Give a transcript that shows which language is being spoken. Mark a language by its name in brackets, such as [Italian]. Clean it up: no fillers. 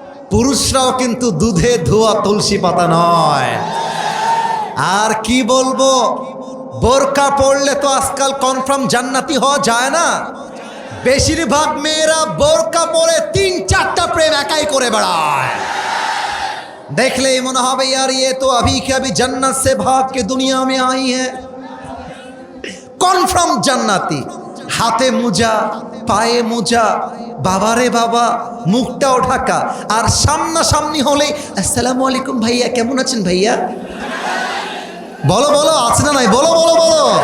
[Bangla] পুরুষরাও কিন্তু দুধে ধোয়া তুলসী পাতা নয়। আর কি বলবো, বোরকা পড়লে তো আজকাল কনফার্ম জান্নাতি হওয়া যায় না। বেশিরভাগ মেয়েরা বোরকা পরে 3-4টা প্রেম একাই করে বেড়ায়। দেখলেই মনে হবে [Hindi] यार ये तो अभी के अभी जन्नत से भाग के दुनिया में आई है। [Bangla] কনফার্ম জান্নাতি। হাতে মোজা, পায়ে মোজা, বাবারে বাবা, মুখটাও ঢাকা, আর সামনাসামনি হলে আসসালামু আলাইকুম ভাইয়া, কেমন আছেন ভাইয়া? বলো বলো, আছে না নাই? বলো বলো বলো।